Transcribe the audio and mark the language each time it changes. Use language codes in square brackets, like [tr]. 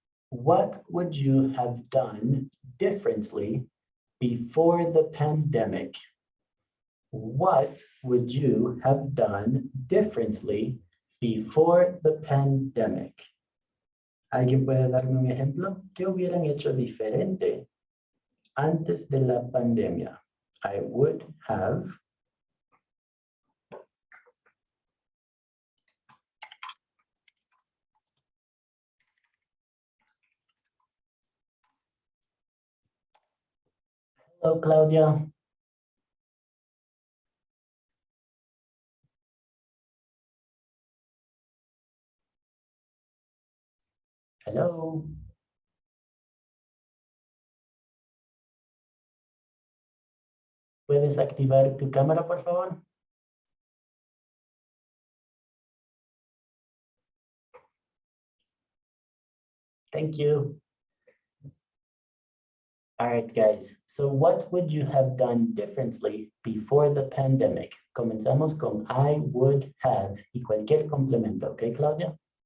[en] What would you have done differently before the pandemic? What would you have done differently before the pandemic? [es] ¿Alguien puede darme un ejemplo? ¿Qué hubieran hecho diferente antes de la pandemia? [en] I would have. Hello, Claudia. Hello. [es] ¿Puedes activar tu cámara, por favor? [en] Thank you. All right, guys. So what would you have done differently before the pandemic? [es] Comenzamos con [en] I would have [es] y cualquier complemento, ¿ok, Claudia?